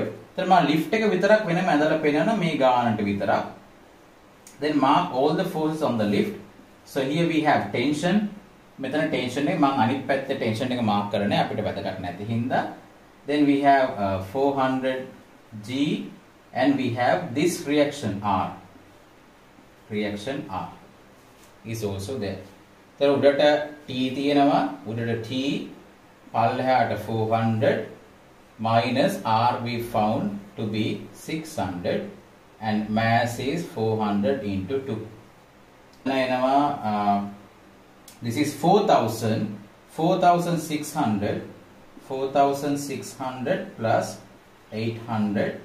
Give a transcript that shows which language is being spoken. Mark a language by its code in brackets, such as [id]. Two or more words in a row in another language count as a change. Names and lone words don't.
[si] then මම lift එක විතරක් වෙනම ඇදලා පෙන්නනවා මේ ගානට විතරක්. [en] then mark all the forces on the lift. So here we have tension. [si] මෙතන tension එක මම අනිත් පැත්තේ tension එක mark කරන්නේ අපිට වැදගත් නැති හින්දා. [en] then we have 400 g and we have this reaction R. Reaction R is also there. then [si] උඩට T තියෙනවා. උඩට T පල්ලෙහාට [en] 400 minus R we found to be 600 and mass is 400 into 2. This is 4,600 plus 800.